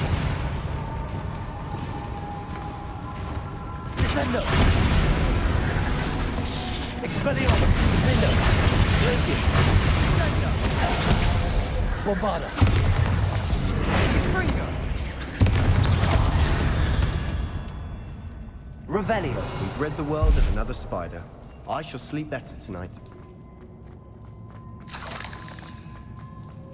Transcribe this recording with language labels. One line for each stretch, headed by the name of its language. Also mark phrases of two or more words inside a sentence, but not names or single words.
English: Descendo. Expelliarmus. Descendo. Glacius. Descendo. Bombarda. Fringo. Revelio. We've rid the world of another spider. I shall sleep better tonight.